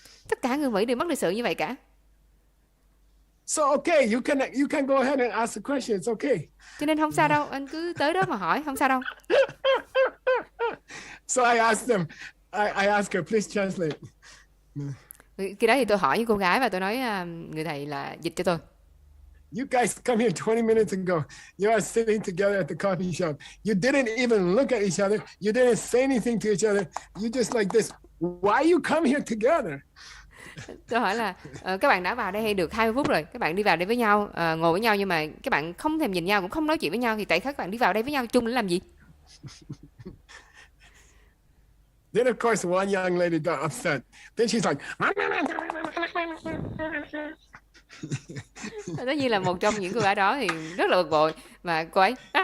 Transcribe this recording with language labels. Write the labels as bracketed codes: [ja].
[vi] Tất cả người Mỹ đều mất lịch sự như vậy cả. [en] So okay, you can go ahead and ask the question. It's okay. [vi] Cho nên không sao đâu, anh cứ tới đó mà hỏi, không sao đâu. [en] So I asked them. I asked her, please translate. [vi] Khi đó thì tôi hỏi những cô gái và tôi nói người thầy là dịch cho tôi. [en] You guys come here 20 minutes ago. You are sitting together at the coffee shop. You didn't even look at each other. You didn't say anything to each other. You just like this. Why you come here together? [vi] Tôi hỏi là các bạn đã vào đây được 20 phút rồi. Các bạn đi vào đây với nhau, ngồi với nhau nhưng mà các bạn không thèm nhìn nhau, cũng không nói chuyện với nhau. Thì tại sao các bạn đi vào đây với nhau chung để làm gì? [en] Then of course one young lady got upset. Then she's like, [vi] Tất nhiên là một trong những cô gái đó thì rất là bực bội và cô ấy.